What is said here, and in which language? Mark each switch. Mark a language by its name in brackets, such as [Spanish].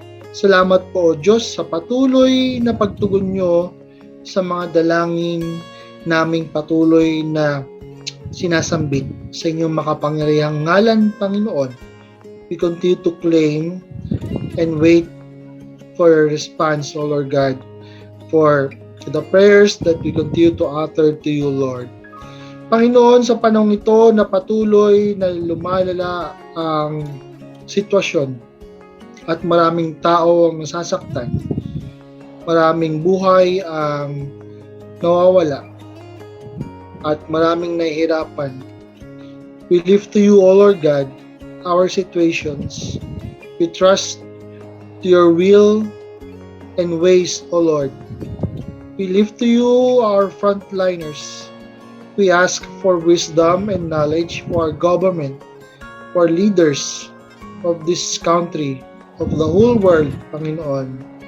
[Filipino] Salamat po, Diyos, sa patuloy na pagtugon nyo sa mga dalangin naming patuloy na sinasambit sa inyong makapangyarihang ngalan, Panginoon. [English] We continue to claim and wait for a response, O Lord God, for the prayers that we continue to utter to you, Lord. [Filipino] Panginoon, sa panahon ito na patuloy na lumalala ang sitwasyon at maraming tao ang nasasaktan, maraming buhay ang nawawala, at maraming nahihirapan. [English] We lift to you, O Lord God, our situations. We trust to your will and ways, O Lord. We lift to you our frontliners. We ask for wisdom and knowledge for our government, for leaders of this country, of the whole world, Panginoon.